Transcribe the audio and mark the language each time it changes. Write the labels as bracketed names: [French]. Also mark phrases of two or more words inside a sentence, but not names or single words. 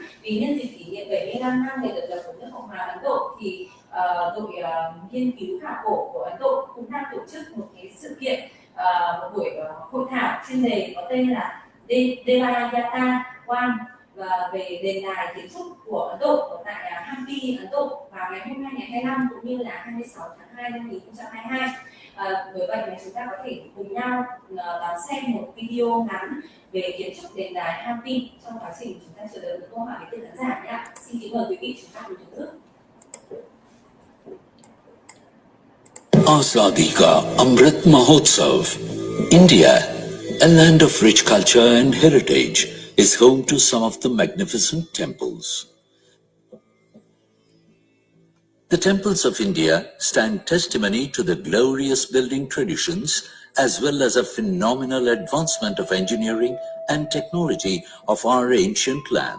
[Vietnamese] Vì nhân dịp kỷ niệm 75 năm ngày độc lập của nước Cộng hòa Ấn Độ, thì đội nghiên cứu khảo cổ của Ấn Độ cũng đang tổ chức một cái sự kiện, một buổi hội thảo chuyên đề có tên là Devayathanan, và về đền đài kiến trúc của Ấn Độ ở tại Hampi, Ấn Độ vào ngày hôm nay ngày 25 cũng như là 26 tháng 2 năm 2022. Bởi vậy mà chúng ta có thể cùng nhau đón xem một video ngắn về kiến trúc đền đài Hampi trong quá trình chúng ta chờ đợi những câu hỏi đến từ khán giả nhé. Xin kính mời quý vị chúng ta cùng thưởng thức. [English] Azadi ka Amrit Mahotsav. India, a land of rich culture and heritage, is home to some of the magnificent temples. The temples of India stand testimony to the glorious building traditions as well as a phenomenal advancement of engineering and technology of our ancient land.